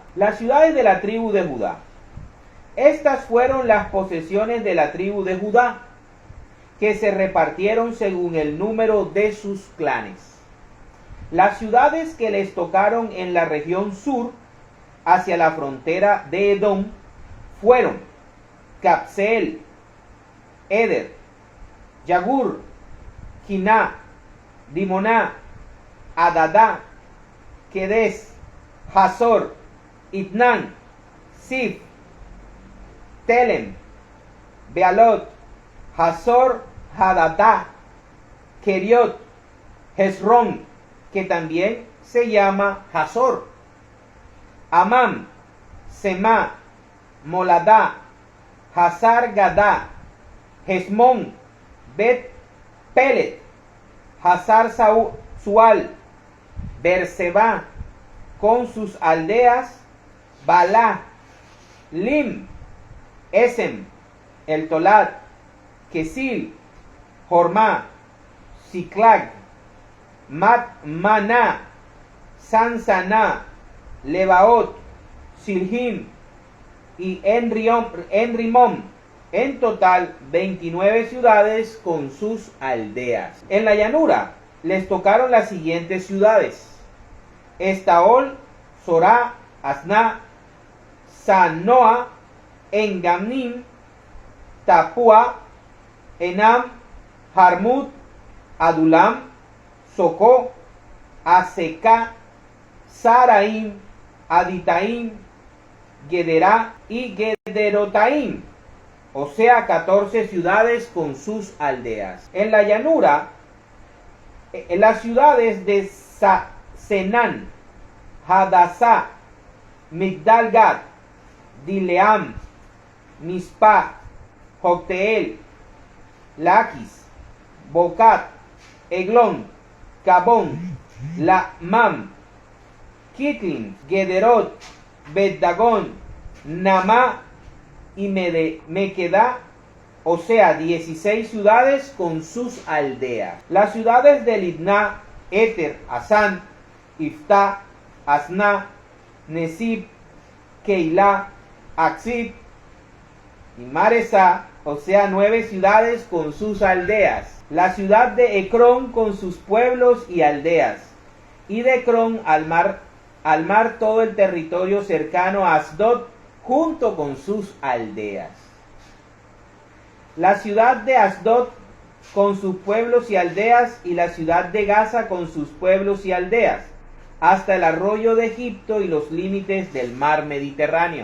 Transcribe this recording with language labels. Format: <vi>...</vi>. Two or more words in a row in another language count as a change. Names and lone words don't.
<es>Las ciudades de la tribu de Judá. Estas fueron las posesiones de la tribu de Judá, que se repartieron según el número de sus clanes. Las ciudades que les tocaron en la región sur, hacia la frontera de Edom, fueron Capseel, Eder, Yagur, Quiná, Dimoná, Adadá, Quedes, Hazor, Itnán, Sif, Telem, Bealot, Hazor Hadatá, Keriot, Hezrón, que también se llama Hazor, Amam, Semá, Moladá, Hazar Gadá, Hesmón, Bet Pelet, Hazar Sual, Berseba con sus aldeas, Balá, Lim, Esem, El Tolat, Kesil, Jormá, Siklag, Maná, Sansaná, Lebaot, Silhim y Enrimón. En total 29 ciudades con sus aldeas. En la llanura les tocaron las siguientes ciudades: Estaol, Sorá, Asná, Sanoa, Engamnim, Tapua, Enam, Jarmut, Adulam, Socó, Aseca, Saraim, Aditaim, Gederá y Gederotaim, o sea 14 ciudades con sus aldeas. En la llanura, en las ciudades de Senán, Hadasá, Migdal-Gad, Dileam, Mispa, Jocteel, Laquis, Bocat, Eglón, Cabón, Lamam, Kitlim, Gederot, Bet-Dagón, Namá y Mequedá, o sea 16 ciudades con sus aldeas. Las ciudades de Libná, Éter, Asán, Iftá, Asná, Nesib, Keilah, Aksib y Maresá, o sea 9 ciudades con sus aldeas. La ciudad de Ecrón con sus pueblos y aldeas, y de Ecrón al mar todo el territorio cercano a Asdod junto con sus aldeas. La ciudad de Asdod con sus pueblos y aldeas, y la ciudad de Gaza con sus pueblos y aldeas, hasta el arroyo de Egipto y los límites del mar Mediterráneo.</es>